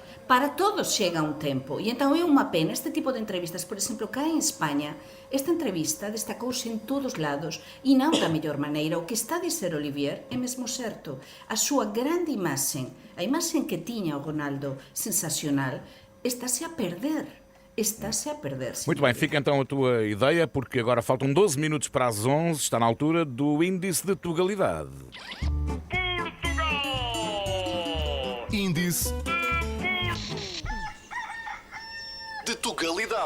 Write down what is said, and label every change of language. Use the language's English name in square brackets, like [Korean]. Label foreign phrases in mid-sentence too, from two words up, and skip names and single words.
[Galician] Para todos chega un tempo. E entón é unha pena este tipo de entrevistas. Por exemplo, cá en España, esta entrevista destacouse en todos lados e non da mellor maneira. O que está a dizer Olivier é mesmo certo. A súa grande imaxen, a imaxen que tiña o Ronaldo sensacional, estáse a perder. [Portuguese] Está-se a perder. Muito bem, fica então a tua ideia, porque agora faltam 12 minutos para as 11, está na altura do Índice de Tugalidade. Índice de Tugalidade.